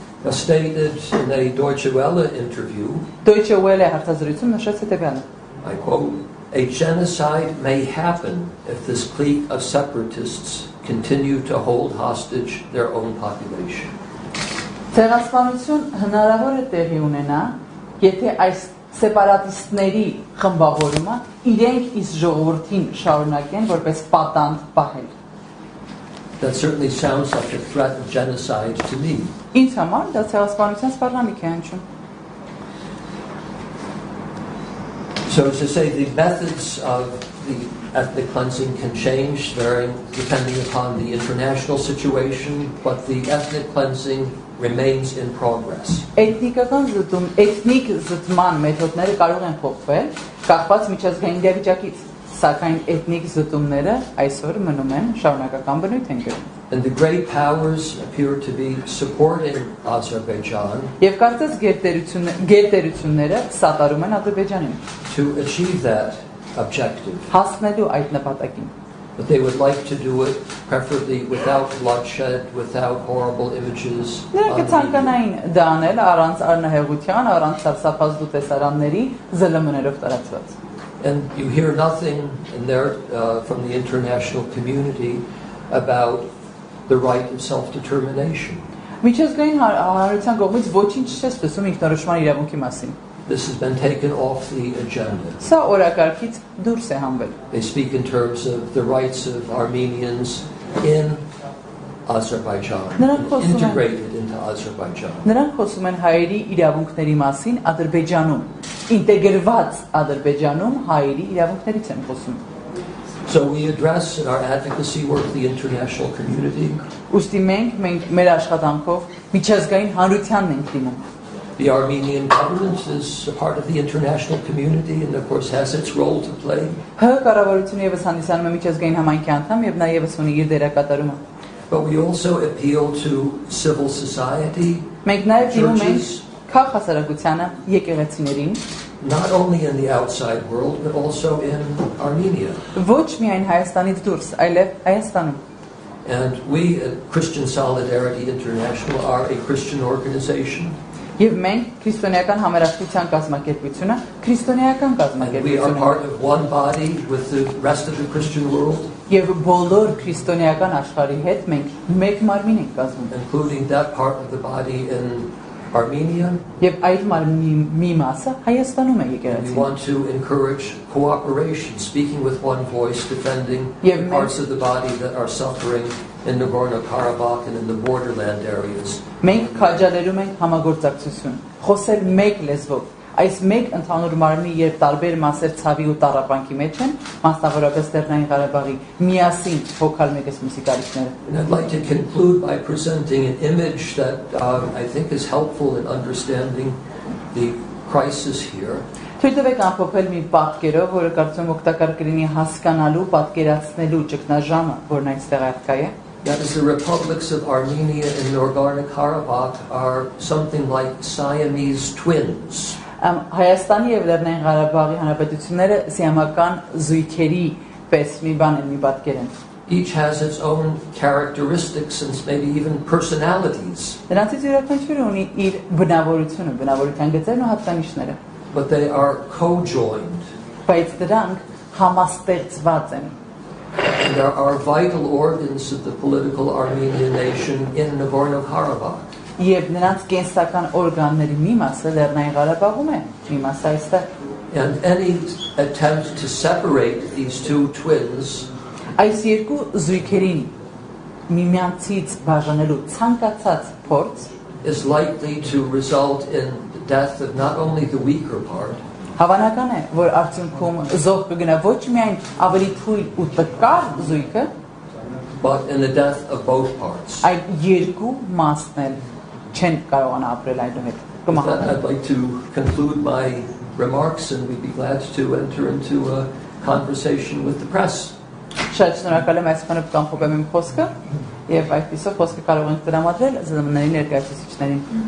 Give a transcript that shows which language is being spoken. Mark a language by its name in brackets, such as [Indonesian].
[English] stated in a Deutsche Welle interview, [Armenian] Deutsche Welle հարցազրույցում նշեց հետևյալը. [English] I quote, A genocide may happen if this clique of separatists continue to hold hostage their own population. [Armenian] Ցեղասպանություն հնարավոր է տեղի ունենա, եթե այս սեպարատիստների խմբավորումը իրենք իսկ ժողովրդին շարունակեն որպես պատանդ պահել. [English] That certainly sounds like a threat of genocide to me. [Armenian] Ինձ համար դա ցեղասպանության սպառնալիք է հնչում. [English] So as to say, the methods of the ethnic cleansing can change depending upon the international situation, but the ethnic cleansing remains in progress. [Armenian] Էթնիկ զտման մեթոդները կարող են փոխվել, կախված միջազգային իրավիճակից, սակայն էթնիկ զտումները այսօր մնում են շարունակական բնույթ են կրում. [English] And the great powers appear to be supporting Azerbaijan [Armenian] Եվ կարծես գերտերությունները սատարում են Ադրբեջանին [English] to achieve that objective. [Armenian] հասնելու այդ նպատակին. [English] But they would like to do it preferably without bloodshed, without horrible images. [Armenian] Նրանք կցանկանային դա անել առանց արնահեղության, առանց սարսափազդու տեսարանների, ԶԼՄ-ներով տարածված. [English] And you hear nothing in there from the international community about the right of self-determination. [Armenian] Միջազգային հանրության կողմից ոչինչ չես տեսում ինքնորոշման իրավունքի մասին. [English] This has been taken off the agenda. [Armenian] Սա օրակարգից դուրս է հանվել. [English] They speak in terms of the rights of Armenians in Azerbaijan, integrated into Azerbaijan. [Armenian] Նրանք խոսում են հայերի իրավունքների մասին Ադրբեջանում, ինտեգրված Ադրբեջանում հայերի իրավունքներից են խոսում. [English] So we address in our advocacy work the international community. [Armenian] Ուստի մենք մեր աշխատանքով միջազգային հանրությանն ենք դիմում. [English] The Armenian government is a part of the international community and of course has its role to play. [Armenian] Կառավարությունը եւս հանդիսանում է միջազգային համայնքի անդամ եւ նա եւս ունի իր դերակատարումը. [English] But we also appeal to civil society, [Armenian] Մենք նաեւ դիմում ենք քաղաքասարակությանը, եկեղեցիներին, [English] not only in the outside world but also in Armenia. [Armenian] Ոչ միայն Հայաստանից դուրս, այլև Հայաստանում. [English] And we at Christian Solidarity International are a Christian organization. [Armenian] Եվ մենք քրիստոնեական համերաշխության կազմակերպությունը, քրիստոնեական [English] And we are [Armenian] կազմակերպությունը [English] part of one body with the rest of the Christian world, [Armenian] եւ բոլոր քրիստոնեական աշխարհի հետ մենք մեկ մարմին ենք կազմում. [English] including that part of the body in Armenia. [Armenian] Եվ այդ մարմնի մի մասը Հայաստանում է [English] We [Armenian] եկեղեցին. [English] want to encourage cooperation, speaking with one voice, defending Yeah, the parts of the body that are suffering in Nagorno-Karabakh and in the borderland areas. [Armenian] Մենք քաջալերում ենք համագործակցություն, խոսել մեկ լեզվով. Այս մեկ ընդհանուր մարմնի երբ տարբեր մասեր ցավի ու տառապանքի մեջ են, մասնավորապես Լեռնային Ղարաբաղի միասին հոգալ մեկս մյուսի կարիքները. [English] And I'd like to conclude by presenting an image that I think is helpful in understanding the crisis here. [Armenian] Թույլ տվեք ամփոփել մի պատկերով, որը կարծում եմ օգտակար կլինի հասկանալու, պատկերացնելու ճգնաժամը, որն այստեղ արկա է. [English] That is, the republics of Armenia and Nagorno-Karabakh are something like Siamese twins. [Armenian] Հայաստանի եւ Լեռնային Ղարաբաղի հանրապետությունները սիամական զույգերի պես մի բան են, մի պատկեր են. [English] Each has its own characteristics and maybe even personalities. [Armenian] Նրանցից յուրաքանչյուրը ունի իր բնավորությունը, բնավորության գծերն ու հատկանիշները. [English] But they are co-joined. [Armenian] Բայց դրանք համաստեղծված են. [English] And there are vital organs of the political Armenian nation in Nagorno-Karabakh. [Armenian] Եվ նրանց կենսական օրգանների մի մասը Լեռնային Ղարաբաղում է, մի մասը այստեղ. [English] And any attempt to separate these two twins [Armenian] Այս երկու զույգերին միմյանցից բաժանելու ցանկացած փորձ [English] is likely to result in the death of not only the weaker part, [Armenian] Հավանական է, որ արդյունքում զոհ կգնա ոչ միայն ավելի թույլ ու տկար զույգը, [English] but in the death of both parts. [Armenian] այլ երկու մասն էլ չեն կարողանա ապրել այդուհետ. [English] With that, I'd like to conclude my remarks and we'd be glad to enter into a conversation with the press. [Armenian] Շատ շնորհակալ եմ այսքանով կանխոպեմ իմ խոսքը եւ այդպիսով խոսքը կարող ենք տրամադրել ԶԼՄ-ների ներկայացուցիչներին.